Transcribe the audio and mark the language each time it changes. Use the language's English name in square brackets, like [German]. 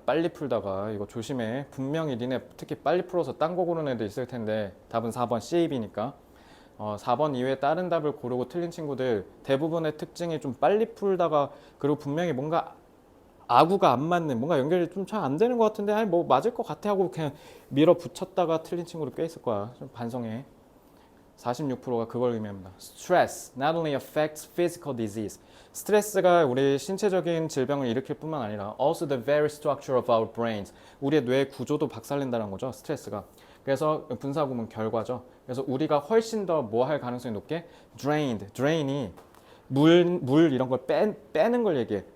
[Korean] 빨리 풀다가 이거 조심해. 분명히 니네 특히 빨리 풀어서 딴 거 고르는 애도 있을 텐데 답은 4번 CAB니까 4번 이외에 다른 답을 고르고 틀린 친구들 대부분의 특징이 좀 빨리 풀다가 그리고 분명히 뭔가 아구가 안 맞는 뭔가 연결이 좀 잘 안 되는 것 같은데 아니 뭐 맞을 것 같아 하고 그냥 밀어붙였다가 틀린 친구들 꽤 있을 거야. 좀 반성해. 46%가 그걸 의미합니다. [English] Stress not only affects physical disease. [Korean] 스트레스가 우리 신체적인 질병을 일으킬 뿐만 아니라 [English] also the very structure of our brains. [Korean] 우리의 뇌 구조도 박살낸다는 거죠. 스트레스가. 그래서 분사구문 결과죠. 그래서 우리가 훨씬 더 뭐 할 가능성이 높게 drain이 물 이런 걸 빼는 걸 얘기해.